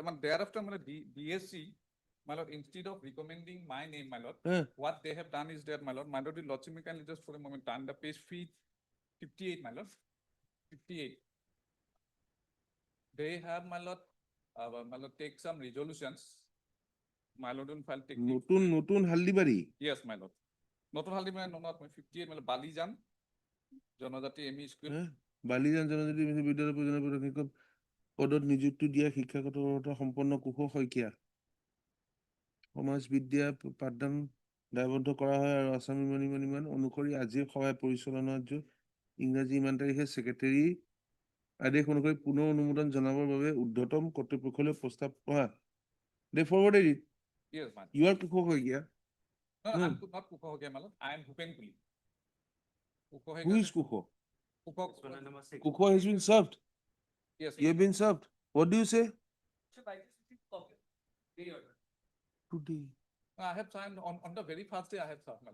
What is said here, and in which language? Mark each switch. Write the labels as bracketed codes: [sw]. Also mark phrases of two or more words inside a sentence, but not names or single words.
[en] Thereafter, DSC, instead of recommending my name, what they have done is that, the Lordship, you can just for a moment turn the page 58, 58. They have, take some resolutions. File take. Notun Haldibari. Yes, Notun Haldibari, no, not 58, Balijan, Janodati ME School. [as] Balijan Janodati Vidyalaya প্ৰধান শিক্ষক পদত নিযুক্তি দিয়া শিক্ষাগত অৰ্হতা সম্পন্ন কুশল শইকীয়া সমাজ বিদ্যা পাঠদান দায়বদ্ধ কৰা হয় আৰু আসাম ইমান অনুসৰি আজিৰ সভায় পৰিচালনাৰ ইংৰাজী ইমান তাৰিখে সেক্ৰেটাৰী আদেশ অনুসৰি পুনৰ অনুমোদন জনাবৰ বাবে ঊৰ্ধ্বতম কৰ্তৃপক্ষলৈ প্ৰস্তাৱ পঢ়া [en] they forwarded it. Yes, man. You are কুশল শইকীয়া. No, I'm not Kuko Hoge, I am Bhupen Kuli. Who is Kuko? Kuko. Kuko has been served. Yes. You have been served. What do you say? Today. I have signed on the very first day I have served,